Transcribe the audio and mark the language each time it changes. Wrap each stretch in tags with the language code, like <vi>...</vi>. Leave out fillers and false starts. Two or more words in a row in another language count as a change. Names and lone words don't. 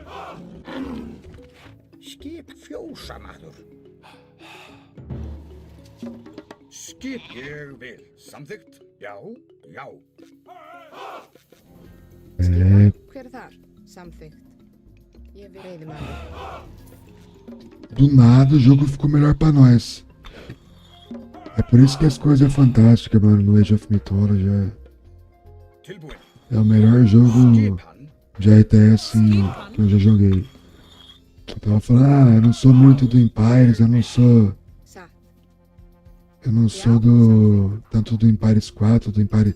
<is>Skip fjósamaður. Skip, ég vil. Samþykkt. Já, já. Hver er þar? Samþykkt. Ég vil. Veiðimaður.</is> <pt>Do nada o jogo ficou melhor pra nós. É por isso que as coisas é fantástica, mano, no Age of Mythology. É o melhor jogo de RTS que eu já joguei. Eu tava falando, eu não sou muito do Empires, eu não sou tanto do Empires 4, do Empires...</pt>